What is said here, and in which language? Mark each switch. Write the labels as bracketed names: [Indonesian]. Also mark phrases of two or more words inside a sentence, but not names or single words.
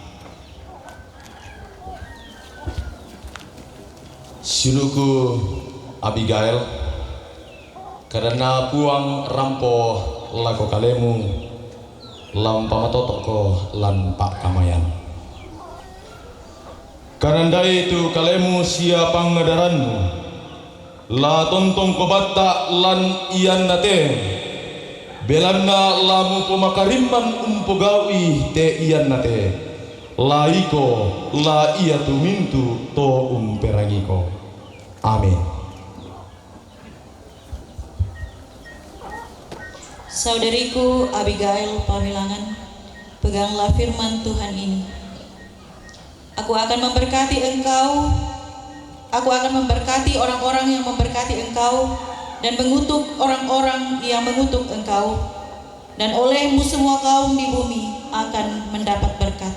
[Toraja-Sa'dan] Siluku Abigail, karena puang rampo lago kalemu lampa matotoko lan pak kamayan. Karena itu kalemu siapang ngadaranmu la tontong kobata lan iyan nate belanna lamu pemakarimman umpogawi te iyan nate laiko la iya tumintu to umperangiko. Amin. [Indonesian] Saudariku Abigail Pamilangan, peganglah firman Tuhan ini. Aku akan memberkati engkau, aku akan memberkati orang-orang yang memberkati engkau, dan mengutuk orang-orang yang mengutuk engkau, dan olehmu semua kaum di bumi akan mendapat berkat.